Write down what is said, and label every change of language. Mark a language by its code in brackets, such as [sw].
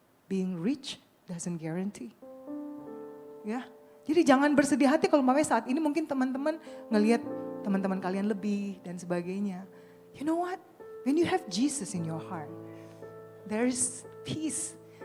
[en] Being rich doesn't guarantee. [id] Ya, jadi jangan bersedih hati kalau mamanya saat ini mungkin teman-teman ngelihat teman-teman kalian lebih dan sebagainya. [en] You know what? When you have Jesus in your heart, there is peace.